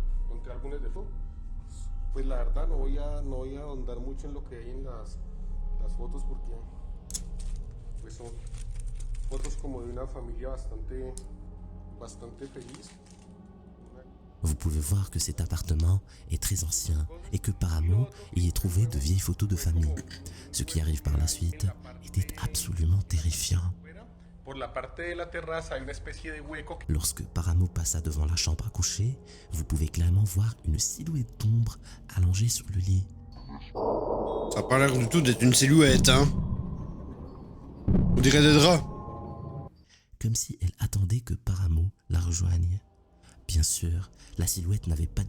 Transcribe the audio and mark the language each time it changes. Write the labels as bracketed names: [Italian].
[Spanish] Encontré álbumes de fotos. Pues la verdad no voy a ahondar mucho en lo que hay en las fotos porque pues son fotos como de una familia bastante feliz. [French] Vous pouvez voir que cet appartement est très ancien et que Paramo y ait trouvé de vieilles photos de famille. Ce qui arrive par la suite était absolument terrifiant. [Spanish] Por la parte de la terraza hay una especie de hueco. [French] Lorsque Paramo passa devant la chambre à coucher, vous pouvez clairement voir une silhouette d'ombre allongée sur le lit. Ça a pas l'air du tout d'être une silhouette, hein. On dirait des draps. Comme si elle attendait que Paramo la rejoigne. Bien sûr, la silhouette n'avait pas de